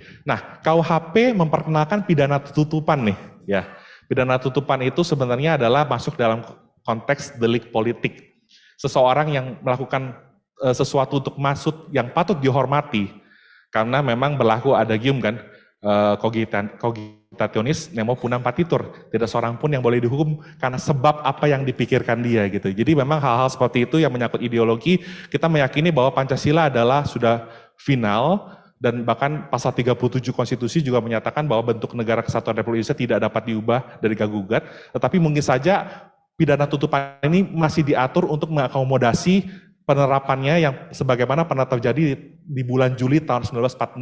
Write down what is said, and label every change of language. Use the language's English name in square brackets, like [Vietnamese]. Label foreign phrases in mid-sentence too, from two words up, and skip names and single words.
[Indonesian] Nah, KUHP memperkenalkan pidana tutupan nih, ya. Pidana tutupan itu sebenarnya adalah masuk dalam konteks delik politik. Seseorang yang melakukan sesuatu untuk maksud yang patut dihormati, karena memang berlaku adagium kan, [Latin] cogitationis nemo punam patitur, [Indonesian] tidak seorang pun yang boleh dihukum karena sebab apa yang dipikirkan dia gitu. Jadi memang hal-hal seperti itu yang menyangkut ideologi, kita meyakini bahwa Pancasila adalah sudah final, dan bahkan pasal 37 konstitusi juga menyatakan bahwa bentuk negara kesatuan Republik Indonesia tidak dapat diubah dari gugat, tetapi mungkin saja pidana tutupan ini masih diatur untuk mengakomodasi penerapannya yang sebagaimana pernah terjadi di bulan Juli tahun 1946.